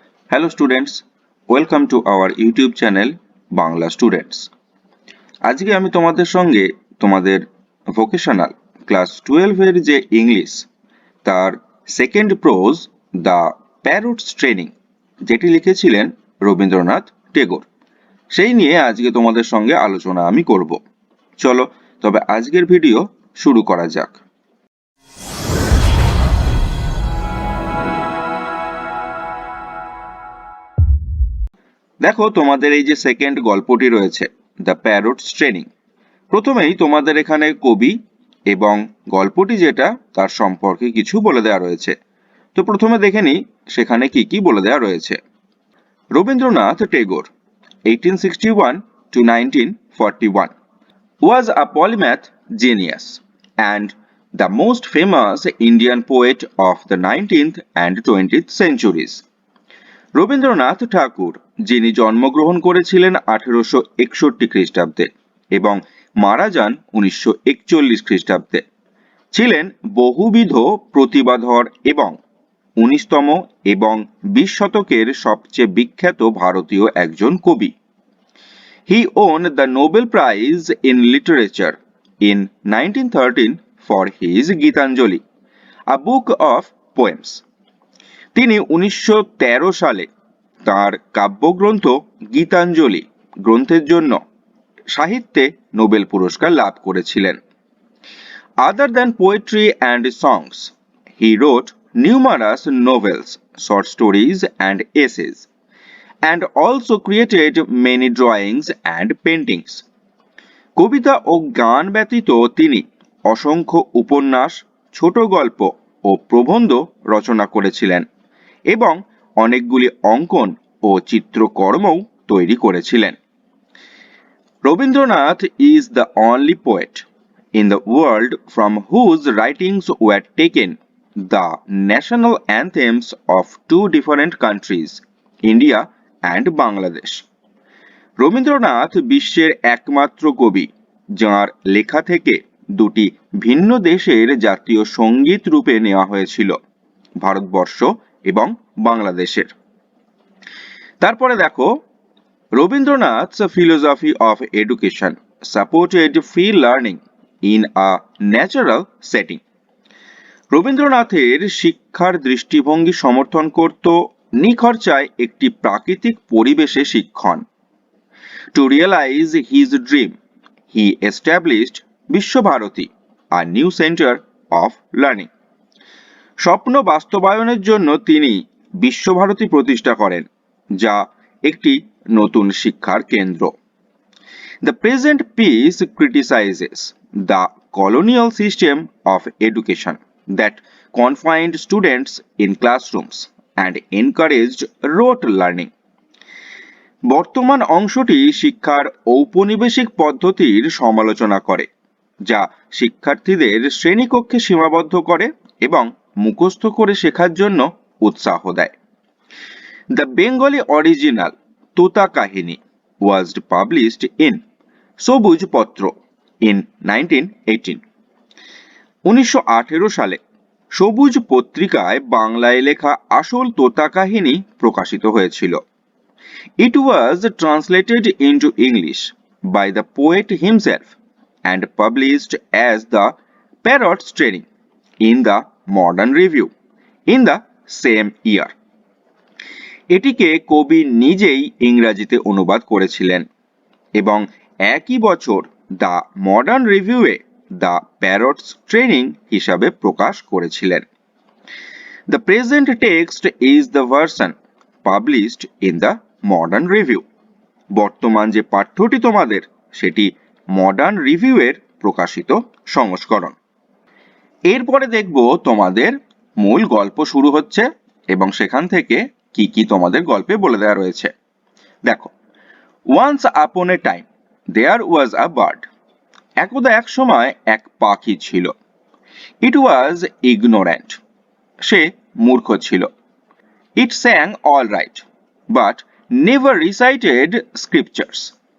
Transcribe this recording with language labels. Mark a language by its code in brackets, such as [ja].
[en] Hello students, welcome to our YouTube channel Bangla students. [bn] আজকে আমি তোমাদের সঙ্গে তোমাদের ভোকেশনাল ক্লাস 12 এর যে ইংলিশ তার second pros the parrots training যেটি লিখেছিলেন রবীন্দ্রনাথ টেগোর সেই নিয়ে আজকে তোমাদের সঙ্গে আলোচনা আমি করব। চলো তবে আজকের ভিডিও শুরু করা যাক। দেখো তোমাদের এই যে সেকেন্ড গল্পটি রয়েছে দ্য প্যারটস ট্রেনিং, প্রথমেই তোমাদের এখানে কবি এবং গল্পটি যেটা তার সম্পর্কে কিছু বলে দেওয়া রয়েছে। তো প্রথমে দেখে নিই সেখানে কি কি বলে দেওয়া রয়েছে। [en] Rabindranath Tagore 1861 to 1941 was a polymath genius and the most famous Indian poet of the 19th and 20th centuries. [bn] Rabindranath ঠাকুর, যিনি জন্মগ্রহণ করেছিলেন 1861 খ্রিস্টাব্দে এবং মারা যান 1941 খ্রিস্টাব্দে, ছিলেন বহুবিধ প্রতিভাধর এবং 19তম এবং 20 শতকের সবচেয়ে বিখ্যাত ভারতীয় একজন কবি। [en] He won the Nobel Prize in Literature in 1913 for his Gitanjali, a book of poems. [bn] তিনি 1913 সালে তার কাব্যগ্রন্থ গীতাঞ্জলি গ্রন্থের জন্য সাহিত্যে নোবেল পুরস্কার লাভ করেছিলেন। [en] Other than poetry and songs, he wrote numerous novels, short stories and essays, and also created many drawings and paintings. [bn] কবিতা ও গান ব্যতীত তিনি অসংখ্য উপন্যাস, ছোট গল্প ও প্রবন্ধ রচনা করেছিলেন এবং অনেকগুলি অঙ্কন ও চিত্রকর্মও তৈরি করেছিলেন। [en] Rabindranath is the only poet in the world from whose writings were taken the national anthems of two different countries, India and Bangladesh. [bn] Rabindranath বিশ্বের একমাত্র কবি যার লেখা থেকে দুটি ভিন্ন দেশের জাতীয় সঙ্গীত রূপে নেওয়া হয়েছিল, ভারতবর্ষ এবং বাংলাদেশের। তারপরে দেখো, [en] Rabindranath's philosophy of education supported free learning in a natural setting. [bn] রবীন্দ্রনাথের শিক্ষার দৃষ্টিভঙ্গি সমর্থন করত নিখরচায় একটি প্রাকৃতিক পরিবেশে শিক্ষণ। [en] To realize his dream, he established Visva Bharati, a new center of learning. [bn] স্বপ্ন বাস্তবায়নের জন্য তিনি বিশ্বভারতী প্রতিষ্ঠা করেন, যা একটি নতুন শিক্ষার কেন্দ্র। [en] The present piece criticizes the colonial system of education that confined students in classrooms and encouraged rote learning. [bn] বর্তমান অংশটি শিক্ষার ঔপনিবেশিক পদ্ধতির সমালোচনা করে, যা শিক্ষার্থীদের শ্রেণীকক্ষে সীমাবদ্ধ করে এবং মুখস্থ করে শেখার জন্য উৎসাহ দেয়। [en] The Bengali original Tota Kahini was published in Sabuj Patra in 1918. [bn] 1918 সালে সবুজ পত্রিকায় বাংলায় লেখা আসল তোতা কাহিনী প্রকাশিত হয়েছিল। [en] It was translated into English by the poet himself and published as the Parrot's Training in the Modern Review in the same year. [bn] এটিকে কবি নিজেই ইংরেজিতে অনুবাদ করেছিলেন এবং একই বছর the modern রিভিউয়ে the parrots training হিসাবে প্রকাশ করেছিলেন। [en] The present text is the version published in the Modern Review. [bn] বর্তমান যে পাঠ্যটি তোমাদের সেটি মডার্ন রিভিউয়ের প্রকাশিত সংস্করণ। এরপরে দেখব তোমাদের মূল গল্প শুরু হচ্ছে এবং সেখান থেকে কি কি তোমাদের গল্পে বলে দেওয়া রয়েছে। দেখো, [en] once upon a time there was a bird. [bn] একদা এক সময় এক পাখি ছিল। [en] It was ignorant. [bn] সে মূর্খ ছিল। [en] It sang all right, but never recited scriptures.